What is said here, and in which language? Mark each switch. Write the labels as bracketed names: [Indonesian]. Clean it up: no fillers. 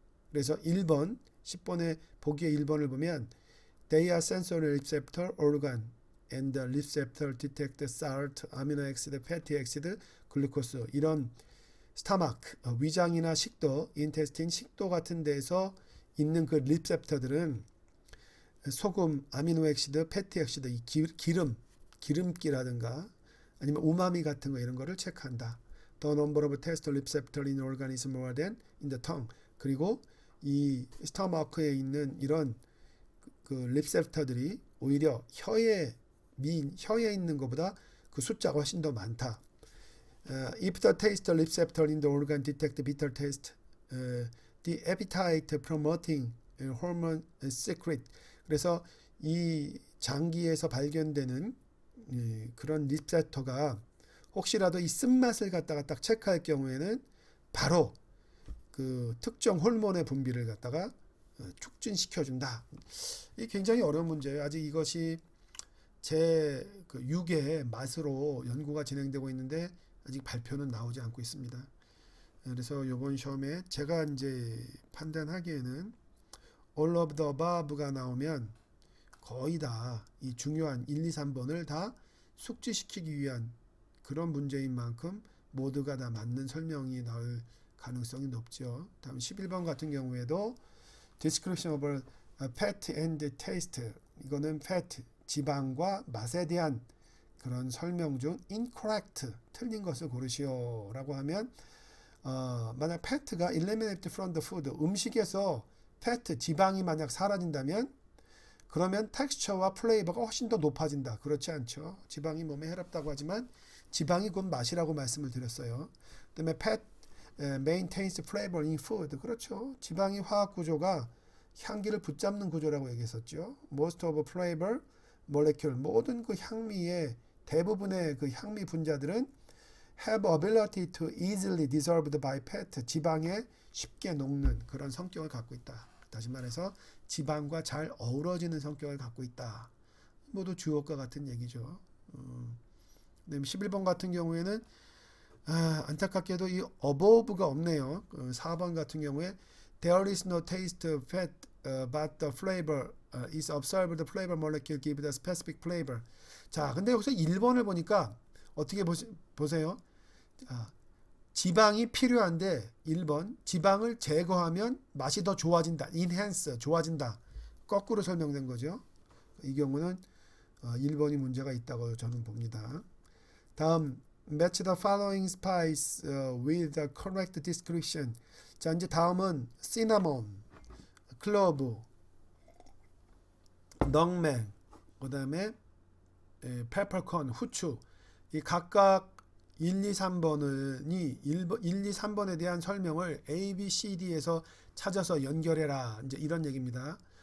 [Korean] 그래서 1번, 10번의 보기의 1번을 보면 [English] They are sensory receptor organ and the receptor detect salt, amino acid, fatty acid, glucose [Korean] 이런 스타마크, 위장이나 식도, 인테스틴, 식도 같은 데서 있는 그 리셉터들은 소금, 아미노 액시드, 패티 액시드, 이 기름기라든가 아니면 우마미 같은 거 이런 거를 체크한다. [English] The number of test receptor in organism more than in the tongue. [Korean] 그리고 이 스타마크에 있는 이런 그 리셉터들이 오히려 혀에 있는 것보다 그 숫자가 훨씬 더 많다. [English] If the taste receptor in the organ detect bitter taste, the appetite promoting hormone secret. [Korean] 그래서 이 장기에서 발견되는 그런 리셉터가 혹시라도 이 쓴맛을 갖다가 딱 체크할 경우에는 바로 그 특정 호르몬의 분비를 갖다가 촉진시켜준다. 이 굉장히 어려운 문제예요. 아직 이것이 제 그 육의 맛으로 연구가 진행되고 있는데 아직 발표는 나오지 않고 있습니다. 그래서 이번 시험에 제가 이제 판단하기에는 [English] all of the above [Korean] 가 나오면 거의 다 이 중요한 1, 2, 3번을 다 숙지시키기 위한 그런 문제인 만큼 모두가 다 맞는 설명이 나올 가능성이 높죠. 다음 11번 같은 경우에도 [English] description of fat and taste. [Korean] 이거는 fat, 지방과 맛에 대한 그런 설명 중 incorrect, 틀린 것을 고르시오라고 하면 만약 fat가 [English] eliminated from the food, [Korean] 음식에서 fat, 지방이 만약 사라진다면 그러면 texture와 flavor가 훨씬 더 높아진다. 그렇지 않죠. 지방이 몸에 해롭다고 하지만 지방이 곧 맛이라고 말씀을 드렸어요. 그다음에 [English] fat maintains flavor in food. [Korean] 그렇죠. 지방이 화학 구조가 향기를 붙잡는 구조라고 얘기했었죠. [English] Most of flavor molecule, [Korean] 모든 그 향미의 대부분의 그 향미 분자들은 [English] have ability to easily dissolved by fat. [Korean] 지방에 쉽게 녹는 그런 성격을 갖고 있다. 다시 말해서 지방과 잘 어우러지는 성격을 갖고 있다. 모두 주어과 같은 얘기죠. 11번 같은 경우에는 안타깝게도 이 above가 없네요. 4번 같은 경우에 [English] there is no taste of fat but the flavor is observed. The flavor molecule give the specific flavor. [Korean] 자, 근데 여기서 1번을 보니까 어떻게 보세요? 지방이 필요한데 1번 지방을 제거하면 맛이 더 좋아진다. enhance, 좋아진다. 거꾸로 설명된 거죠. 이 경우는 1번이 문제가 있다고 저는 봅니다. 다음 [English] match the following spice with the correct description. [Korean] 자, 이제 다음은 cinnamon, 클로브, 넉맥, 그다음에 페퍼콘, 후추. 이 각각 1, 2, 3번이 1, 2, 3번에 대한 설명을 A, B, C, D에서 찾아서 연결해라. 이제 이런 얘기입니다.